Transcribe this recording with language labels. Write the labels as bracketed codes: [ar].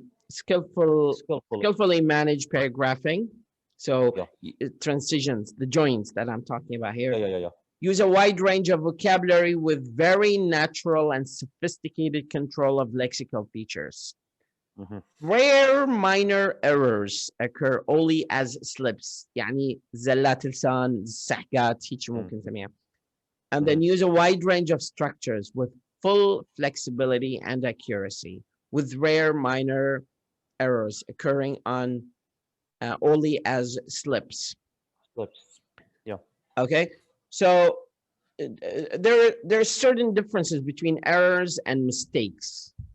[en] Skillfully manage paragraphing. So transitions, the joins that I'm talking about here. Use a wide range of vocabulary with very natural and sophisticated control of lexical features. Rare minor errors occur only as slips. [ar] يعني زلات لسان, السحقات, هيك ممكن نسميها. [en] And then use a wide range of structures with full flexibility and accuracy, with rare minor errors occurring on only as slips. Yeah. Okay. So there's certain differences between errors and mistakes.